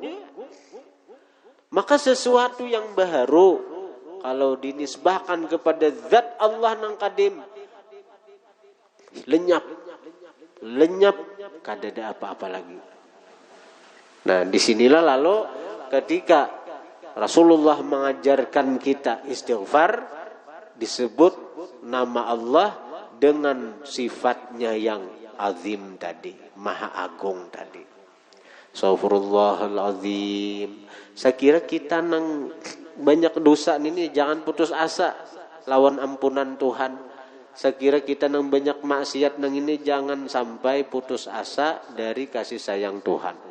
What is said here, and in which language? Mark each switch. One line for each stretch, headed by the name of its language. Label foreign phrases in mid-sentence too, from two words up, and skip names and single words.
Indonesian: Maka sesuatu yang baharu kalau dinisbahkan kepada zat Allah nang qadim, lenyap,
Banjar: kada ada
Indonesian: apa-apa lagi. Nah, disinilah lalu ketika Rasulullah mengajarkan kita istighfar, disebut nama Allah dengan sifatnya yang azim tadi, maha agung tadi. Astaghfirullahalazim. Saya kira kita nang banyak dosa ini jangan putus asa lawan ampunan Tuhan. Saya kira kita nang banyak maksiat nang ini jangan sampai putus asa dari kasih sayang Tuhan.